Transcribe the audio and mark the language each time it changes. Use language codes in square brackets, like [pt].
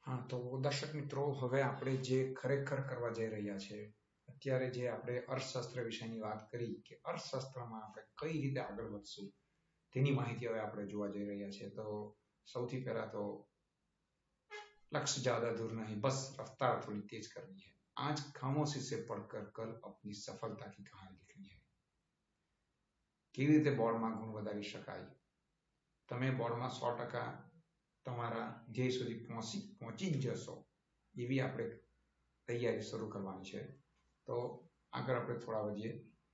[gu] તો દર્શક મિત્રો, હવે આપણે જે ખરેખર કરવા જઈ રહ્યા છે, અત્યારે જે આપણે અર્થશાસ્ત્ર વિષયની વાત કરી કે અર્થશાસ્ત્રમાં આપણે કઈ રીતે આગળ વધશું તેની માહિતી હવે આપણે જોવા જઈ રહ્યા છે। તો સૌથી પહેલા તો [hi] लक्ष्य ज्यादा दूर नहीं, बस रफ्तार थोड़ी तेज करनी है। आज खामोशी से पढ़कर कल अपनी सफलता की कहानी लिखनी है। [gu] કેવી રીતે બોર્ડમાં ગુણ વધારી શકાય? તમે બોર્ડમાં 100% તમારા ધ્યેય સુધી પહોંચી જ જશો એવી આપણે તૈયારી શરૂ કરવાની છે। તો આગળ આપણે થોડા વધીએ।